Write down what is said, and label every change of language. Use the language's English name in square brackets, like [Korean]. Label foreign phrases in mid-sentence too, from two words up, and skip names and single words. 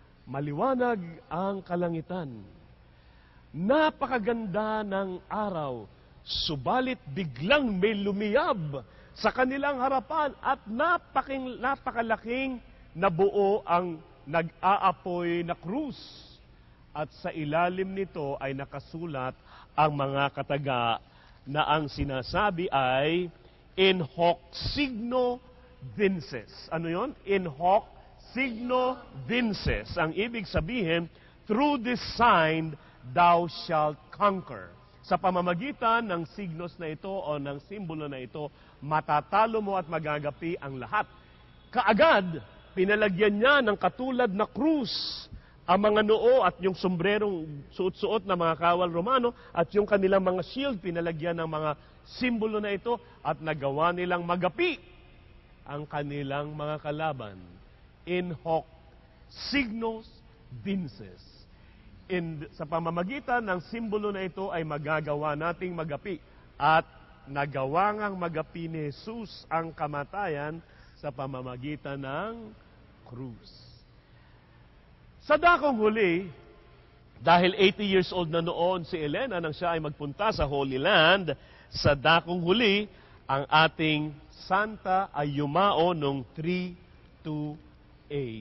[Filipino] Maliwanag ang kalangitan. Napakaganda ng araw, subalit biglang may lumiyab sa kanilang harapan at napakalaking nabuo ang nag-aapoy na krus. At sa ilalim nito ay nakasulat ang mga kataga na ang sinasabi ay [Latin] in hoc signo vinces. [Filipino] Ano yon? [Latin] In hoc signo vinces. [Filipino] Ang ibig sabihin, [English] through this sign thou shalt conquer. [Filipino] Sa pamamagitan ng signos na ito o ng simbolo na ito, matatalo mo at magagapi ang lahat. Kaagad, pinalagyan niya ng katulad na krus ang mga noo at yung sombrerong suot-suot na mga kawal Romano at yung kanilang mga shield, pinalagyan ng mga simbolo na ito at nagawa nilang magapi ang kanilang mga kalaban. [Latin] In hoc signos vinces. [Filipino] Sa pamamagitan ng simbolo na ito ay magagawa nating magapi at nagawa ngang magapi ni Jesus ang kamatayan sa pamamagitan ng krus. Sa dakong huli, dahil [English] 80 years old [Filipino] na noon si Elena nang siya ay magpunta sa Holy Land, sa dakong huli, ang ating santa ay yumao noong 328.